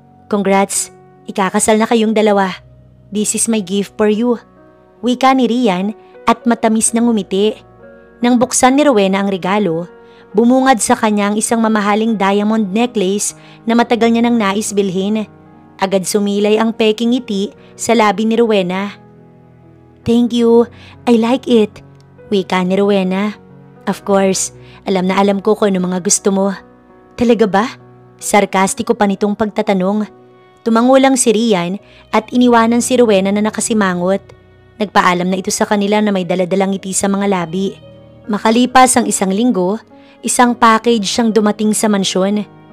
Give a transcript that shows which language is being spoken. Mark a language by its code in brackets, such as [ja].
[en] Congrats, [tl] ikakasal na kayong dalawa. [en] This is my gift for you. [tl] Wika ni Rian at matamis ng umiti. Nang buksan ni Rowena ang regalo, bumungad sa kanya ang isang mamahaling diamond necklace na matagal niya nang nais bilhin. Agad sumilay ang peking ngiti sa labi ni Rowena. [en] "Thank you, I like it," [tl] wika ni [en] Rowena. [tl] "Of course, alam na alam ko kung ano mga gusto mo." "Talaga ba?" Sarkastiko pa nitong pagtatanong. Tumango lang si Rian at iniwanan si Rowena na nakasimangot. Nagpaalam na ito sa kanila na may daladalang ngiti sa mga labi. Makalipas ang 1 linggo, isang package siyang dumating sa mansyon.